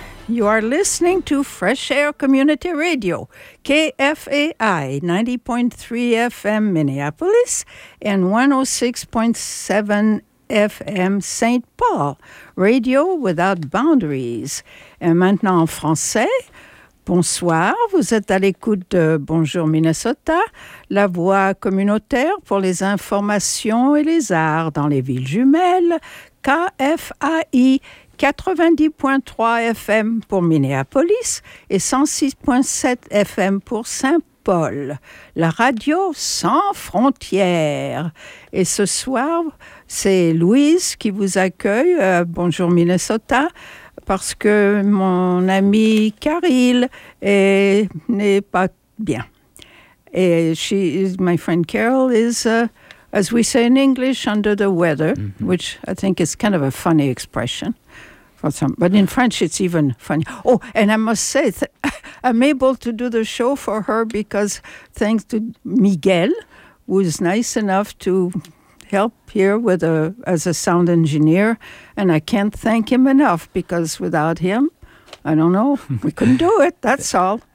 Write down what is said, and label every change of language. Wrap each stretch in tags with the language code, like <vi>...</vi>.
<en>You are listening to Fresh Air Community Radio, KFAI 90.3 FM Minneapolis and 106.7 FM St. Paul, Radio Without Boundaries.</en> <fr>Et maintenant en français, bonsoir, vous êtes à l'écoute de Bonjour Minnesota, la voix communautaire pour les informations et les arts dans les villes jumelles, KFAI 90.3 FM pour Minneapolis et 106.7 FM pour Saint-Paul, la radio sans frontières. Et ce soir, c'est Louise qui vous accueille, bonjour Minnesota, parce que mon ami Caril n'est pas bien.</fr> <en>Et my friend Carol is... as we say in English, under the weather, mm-hmm. which I think is kind of a funny expression for some, but in French it's even funny. Oh, and I must say, I'm able to do the show for her because thanks to Miguel, who's nice enough to help here with as a sound engineer, and I can't thank him enough because without him, I don't know, we couldn't do it, that's all.</en>